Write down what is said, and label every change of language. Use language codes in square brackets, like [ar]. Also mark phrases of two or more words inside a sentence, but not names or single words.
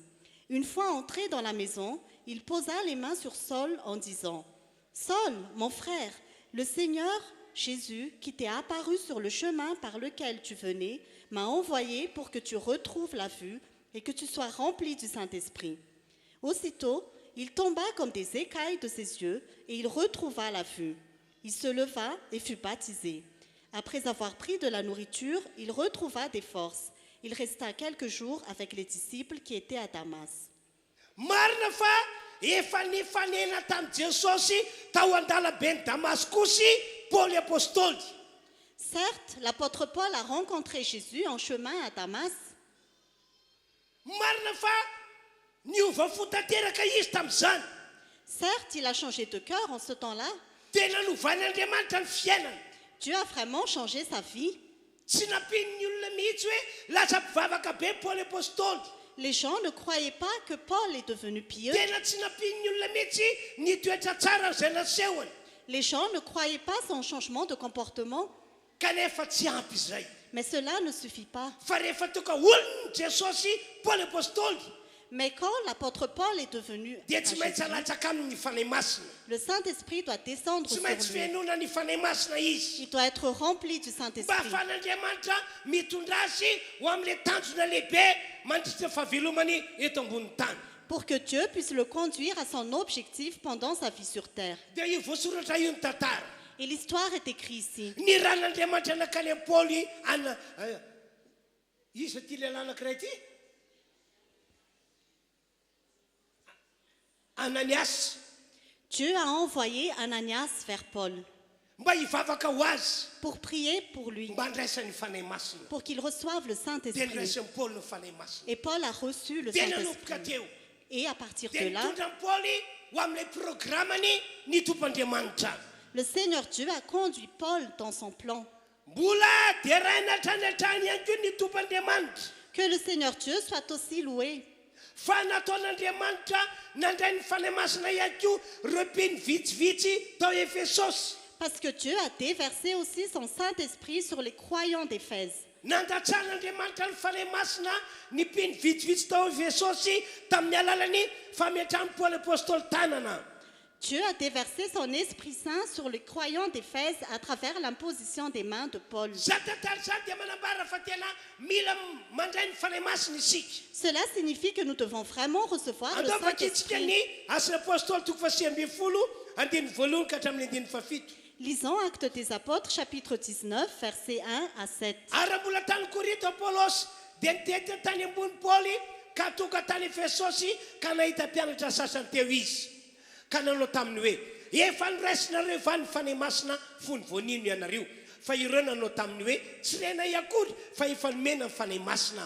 [fr] Une fois entré dans la maison, il posa les mains sur Saul en disant, « Saul, mon frère, le Seigneur Jésus, qui t'est apparu sur le chemin par lequel tu venais, m'a envoyé pour que tu retrouves la vue et que tu sois rempli du Saint-Esprit. » Aussitôt, il tomba comme des écailles de ses yeux et il retrouva la vue. Il se leva et fut baptisé. Après avoir pris de la nourriture, il retrouva des forces. Il resta quelques jours avec les disciples qui étaient à Damas. [mg] Marina fa efa nifanena tamin'i Jesosy tao an-dalaben'i Damascus Paul apôstôly. [fr] Certes, l'apôtre Paul a rencontré Jésus en chemin à Damas. [mg] Marina fa niova fo tanteraka izy tamin'izany. [fr] Certes, il a changé de cœur en ce temps-là. [mg] Tena novan'Andriamanitra ny fiainana. [fr] Dieu a vraiment changé sa vie. [mg] Tsy nampin'ny olona mihitsy hoe lasa mpivavaka be Paul apôstôly. [fr] Les gens ne croyaient pas que Paul est devenu pieux. [mg] Tena tsy nampin'ny olona mihitsy ny toetra tsara izay nasehony. [fr] Les gens ne croyaient pas son changement de comportement. [mg] Kanefa tsy ampy izay. [fr] Mais cela ne suffit pas. [mg] Fa rehefa tonga olon'i Jesosy Paul apôstôly, [fr] Mais quand l'apôtre Paul est devenu [mg] dia [fr] à [mg] tsy maintsy [fr] Jésus, [mg] alatsaka aminy ny fanahy masina. [fr] le Saint-Esprit doit descendre [mg] Tsy [fr] sur [mg] maintsy [fr] lui. [mg] fihainoana ny fanahy masina izy. [fr] Il doit être rempli du [mg] Mba [fr] Saint-Esprit [mg] ahafahan'Andriamanitra mitondra azy ho amin'ilay tanjona lehibe mandritra fahavelomany eto ambony tany. [fr] pour que Dieu puisse le conduire à son objectif pendant sa vie sur terre. [mg] Dia io voasoratra io ny tantara. [fr] Et l'histoire est écrite ici. [mg] Ny ran'Andriamanitra nakany amin'ny Paoly izy ty lehilahy anankiray ty Ananias [fr] Dieu a envoyé Ananias vers Paul [mg] mba hivavaka ho azy [fr] pour prier pour lui, [mg] mba handraisany fanahy masina. [fr] pour qu'il reçoive le [mg] Dia [fr] Saint-Esprit. [mg] niraisany Paoly ny fanahy masina. [fr] Et Paul a reçu le [mg] Dia nanomboka [fr] Saint-Esprit. [mg] teo. [fr] Et à partir [mg] Dia [fr] de là, [mg] nitondra ny Paoly ho amin'ilay programmany ny tompoandriamanitra. [fr] le Seigneur Dieu a conduit Paul dans son plan. [mg] Mbola dia raina hatrany ihany koa ny tompoandriamanitra. [fr] Que le Seigneur Dieu soit aussi loué. [mg] Fa nataon'Andriamanitra nandray ny fanahy masina ihany koa repiny vitsivitsy tao Efesosy. [fr] Parce que Dieu a déversé aussi son Saint-Esprit sur les croyants d'Éphèse. [mg] Nandatsan'Andriamanitra ny fanahy masina ny mpiny vitsivitsy tao Efesosy tamin'ny alalany fametran'ny Paul apôstôly tanana. [fr] Dieu a déversé son Esprit Saint sur les croyants d'Éphèse à travers l'imposition des mains de Paul. [mg] Za tantara zany dia manambara fa tena mila mandray ny fanahy masina isika. [fr] Cela signifie que nous devons vraiment recevoir le [mg] Andao vakitsika [fr] Saint-Esprit. [mg] ny asan'ny apôstôly toko faha 6:10 andiny voalohany ka hatramin'ny andiny fafito. [fr] Lisons Actes des Apôtres, chapitre 19, versets 1 à 7. [mg] Ary raha mbola tany Korinto Apôlôsy dia nitety tany ambony Paoly ka tonga tany Efesosy ka nahita mpianatra sasany teo izy. Ka nanao taminy hoe efa niraisinareo va ny fanahy masina fony voanino ianareo. Fa ireo nanao taminy hoe tsy renay akory fa efa nomena ny fanahy masina.